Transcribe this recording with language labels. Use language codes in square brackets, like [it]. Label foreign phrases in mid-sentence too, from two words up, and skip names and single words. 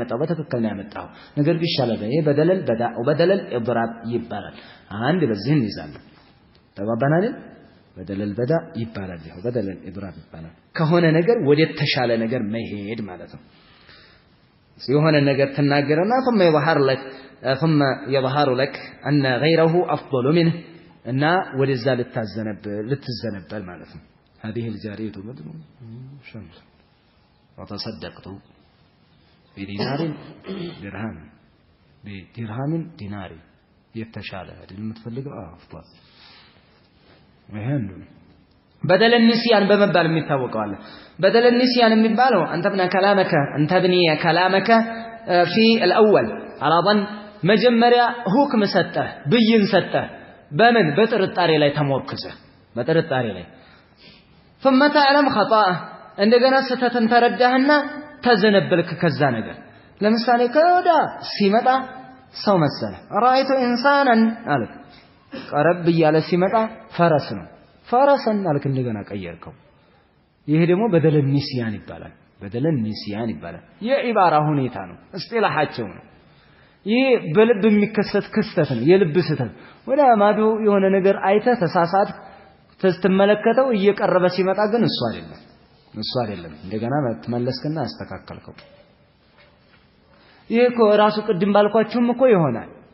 [am] መጣው በትክክል ነው ያመጣው ነገር ግን ይሻላል ይሄ [ar] بدل البداء وبدل الإضراب [am] ይባላል አንድ በዚህን ይዛለሁ ተባባናል [ar] بدل البداء [am] ይባላል ይሄ [ar] بدل الإضراب [am] ይባላል ከሆነ ነገር ወደ ተሻለ ነገር መሄድ ማለት ነው የሆነ ነገር ተናገረና [ar] ثم يظهر لك ان غيره افضل منه [am] እና ወደዛ ልትዘነበል ማለት ነው [ar] هذه الجارية بدر شمس وتصدقت بدينار بدرهم دينار [am] የተሻለ አይደል የምትፈልገው አፍቷል ይሄን [ar] بدل النسيان [am] በመባል የሚታወቀው አለ [ar] بدل النسيان [am] የሚባለው [ar] انت بني كلامك في الاول على ظن [am] መጀመሪያ ሁክም ሰጠህ ብይን ሰጠህ በምን በጥርጣሬ ላይ ተሞርክዘ በጥርጣሬ ላይ [ar] ثم تعلم خطأ [am] እንደገና ስተትን ተረዳህና ተዘነበልክ ከዛ ነገር ለምሳሌ ከወዳ ሲመጣ ሰው መሰለ [ar] رايت انسانا [am] አልክ ቀረብ ይያለ ሲመጣ ፈረስ ነው ፈረስን አልክ እንደገና ቀየርከው ይሄ ደግሞ [ar] بدل النسيان [am] ይባላል [ar] بدل النسيان [am] ይባላል የኢባራ ሁኔታ ነው እስጢላሃቸው ነው ይሄ በልብ የሚከሰት ክስተት ነው የልብ ስተት ወዳ ማዶ የሆነ ነገር አይተ ተሳሳት ተስተመለከተው እየቀረበ ሲመጣ ግን እሱ አይደለም እንደገና ተመለስከና አስተካከልከው ይሄ እኮ ራሱ ቅድም ባልኳችሁም እኮ ይሆናል